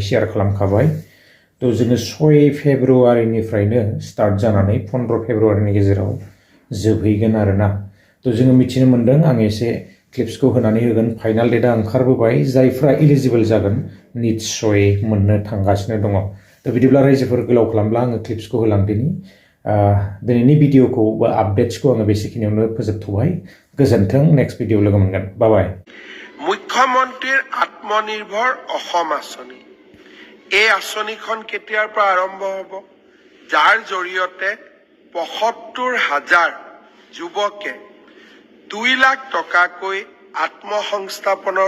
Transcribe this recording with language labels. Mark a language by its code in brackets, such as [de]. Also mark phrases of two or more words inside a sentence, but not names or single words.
[brx] शेयार खालामखाबाय जोङो 6 फेब्रुवारिनिफ्रायनो स्टार्ट जानानै 15 फेब्रुवारिनि गेजेराव जोबहैगोन आरोना जोङो मिथिनो मोनदों आं एसे क्लिप्सखौ होनानै होगोन फाइनाल डेटआ ओंखारबोबाय जायफ्रा एलिजिबल जागोन निश्चय मोननो थांगासिनो दङ बिदिब्ला रायजोफोर गोलाव खालामब्ला आङो क्लिप्सखौ होलांदिनि दिनैनि भिडिअखौ बा आपडेट्सखौ आङो बेसेखिनियावनो फोजोबथ'बाय गोजोन्थों [en] next video [brx] लोगो मोनगोन [en] bye bye [as] মুখ্যমন্ত্ৰীৰ আত্মনিৰ্ভৰ অসম আঁচনি এই আঁচনিখন কেতিয়াৰ পৰা আৰম্ভ হ'ব যাৰ জৰিয়তে ৭৫,০০০ যুৱকে 2 লাখ টকাকৈ আত্মসংস্থাপনৰ